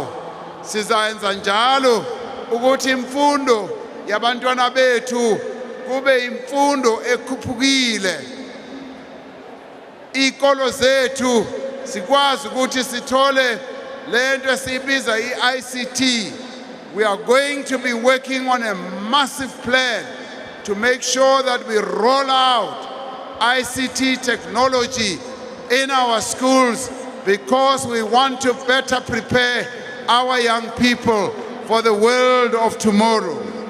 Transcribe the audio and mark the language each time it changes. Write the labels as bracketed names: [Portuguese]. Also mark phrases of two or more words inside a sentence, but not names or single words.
[North Ndebele] Sizayenza njalo ukuthi imfundo yabantwana bethu kube imfundo ekhuphukile. Ikolo zethu sikwazi ukuthi sithole lento esibiza i-ICT. [English] We are going to be working on a massive plan to make sure that we roll out ICT technology in our schools, because we want to better prepare our young people for the world of tomorrow.